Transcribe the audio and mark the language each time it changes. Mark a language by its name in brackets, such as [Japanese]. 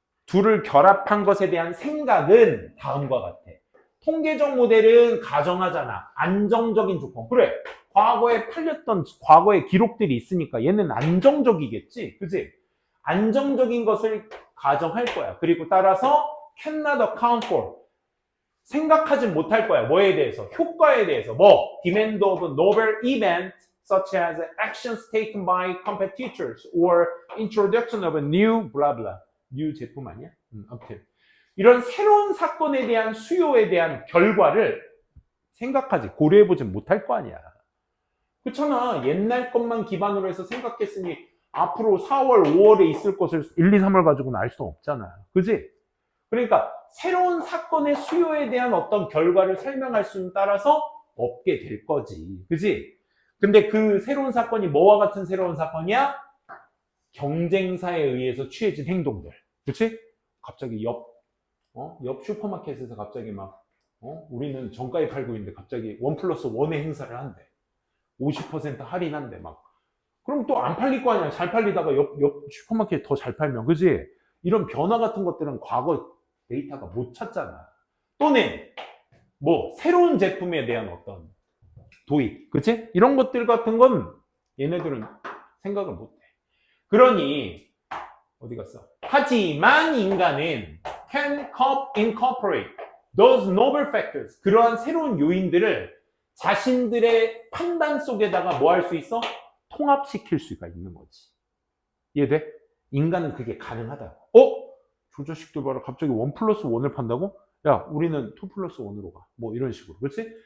[Korean] 둘을 결합한 것에 대한 생각은 다음과 같아. 통계적 모델은 가정하잖아. 안정적인 조건. 그래. 과거에 팔렸던 과거의 기록들이 있으니까 얘는 안정적이겠지. 그지? 안정적인 것을 가정할 거야. 그리고 따라서 [English] cannot account for. [Korean] 생각하지 못할 거야. 뭐에 대해서? 효과에 대해서. 뭐? [English] Demand of a novel event such as actions taken by competitors or introduction of a new blah blah. [Korean] new 제품 아니야? 아무튼. 이런 새로운 사건에 대한 수요에 대한 결과를 생각하지, 고려해보지 못할 거 아니야. 그렇잖아. 옛날 것만 기반으로 해서 생각했으니 앞으로 4월, 5월에 있을 것을 1, 2, 3월 가지고는 알 수 없잖아. 그지? 그러니까 새로운 사건의 수요에 대한 어떤 결과를 설명할 수는 따라서 없게 될 거지. 그지? 근데 그 새로운 사건이 뭐와 같은 새로운 사건이야? 경쟁사에 의해서 취해진 행동들. 그치? 갑자기 옆 슈퍼마켓에서 갑자기 막, 우리는 정가에 팔고 있는데 갑자기 1+1의 행사를 한대. 50% 할인한대, 막. 그럼 또 안 팔릴 거 아니야. 잘 팔리다가 옆 슈퍼마켓 더 잘 팔면. 그지? 이런 변화 같은 것들은 과거 데이터가 못 찾잖아. 또는, 뭐, 새로운 제품에 대한 어떤 도입. 그치? 이런 것들 같은 건 얘네들은 생각을 못 해. 그러니, 어디 갔어? 하지만 인간은 [English] can incorporate those novel factors. [Korean] 그러한 새로운 요인들을 자신들의 판단 속에다가 뭐 할 수 있어? 통합시킬 수가 있는 거지. 이해돼? 인간은 그게 가능하다. 저 자식들 봐라. 갑자기 1+1을 판다고? 야, 우리는 2+1으로 가. 뭐 이런 식으로. 그렇지?